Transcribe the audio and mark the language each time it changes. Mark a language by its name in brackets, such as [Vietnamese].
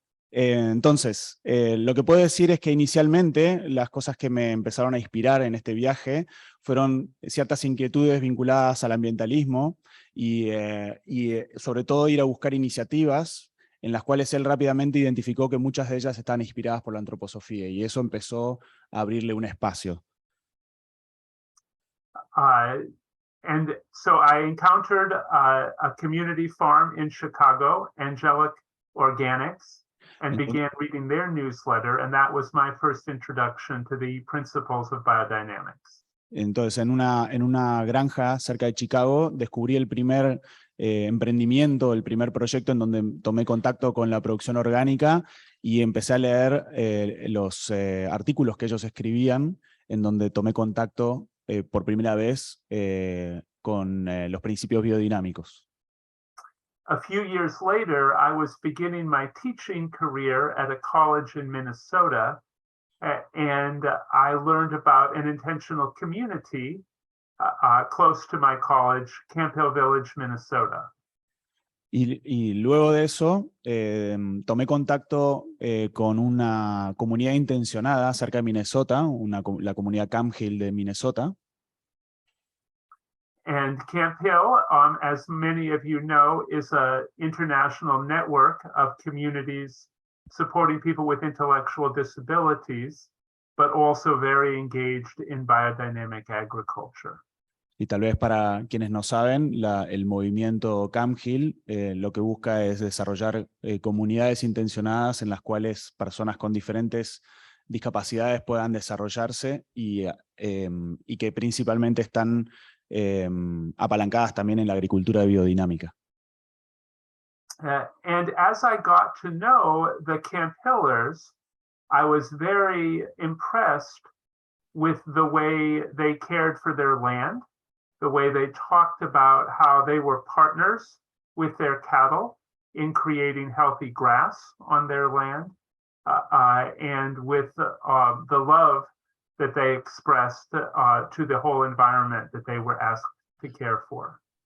[Spanish] Entonces, lo que puedo decir es que inicialmente las cosas que me empezaron a inspirar en este viaje fueron ciertas inquietudes vinculadas al ambientalismo y sobre todo ir a buscar iniciativas en las cuales él rápidamente identificó que muchas de ellas estaban inspiradas por la antroposofía y eso empezó a abrirle un espacio. [English] And so I encountered a community farm in Chicago, Angelic Organics, and began reading their newsletter, and that was my first introduction to the principles of biodynamics. [Spanish] Entonces, en una granja cerca de Chicago, descubrí el primer emprendimiento, el primer proyecto en donde tomé contacto con la producción orgánica y empecé a leer los artículos que ellos escribían, en donde tomé contacto por primera vez con los principios biodinámicos. [English] A few years later, I was beginning my teaching career at a college in Minnesota, and I learned about an intentional community close to my college, Camp Hill Village, Minnesota. [Spanish] Y luego de eso, tomé contacto con una comunidad intencionada cerca de Minnesota, la comunidad Camp Hill de Minnesota. [English] And Camp Hill, as many of you know, is an international network of communities supporting people with intellectual disabilities, but also very engaged in biodynamic agriculture. [Spanish] Y tal vez para quienes no saben, el movimiento Camp Hill lo que busca es desarrollar comunidades intencionadas en las cuales personas con diferentes discapacidades puedan desarrollarse y que principalmente están apalancadas también en la agricultura biodinámica. [English] And as I got to know the Camp Hillers, I was very impressed with the way they cared for their land, the way they talked about how they were partners with their cattle in creating healthy grass on their land, and with the love that they expressed to the whole environment that they were asked to care for.